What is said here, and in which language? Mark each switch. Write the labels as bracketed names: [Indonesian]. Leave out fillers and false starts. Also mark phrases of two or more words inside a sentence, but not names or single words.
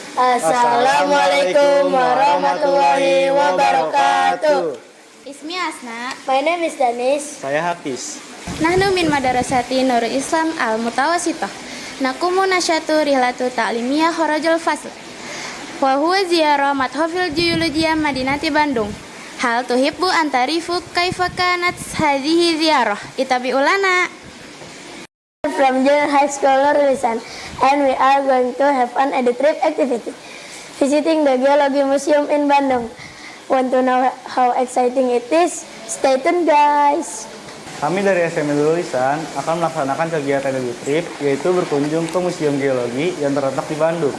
[Arabic] السلام عليكم ورحمة الله وبركاته. Ismi Asna. [English] My name is Danis. [Indonesian] Saya Hafiz. [Arabic] نحن من مدرسة نور الإسلام المتوسطة. نقوم نشاط رحلة تعليمية خارج الفصل. وهو زيارة متحف الجيولوجيا مدينة باندونغ. هل تحب أن تعرف كيف كانت هذه الزيارة. Itabi'ulana. [English] From Junior High School Nurul Islam, and we are going to have an ed trip activity visiting the Geology Museum in Bandung. Want to know how exciting it is? Stay tuned, guys. [Indonesian] Kami dari SMA Nurul Ihsan akan melaksanakan kegiatan [English] ed trip, [Indonesian] yaitu berkunjung ke Museum Geologi yang terletak di Bandung.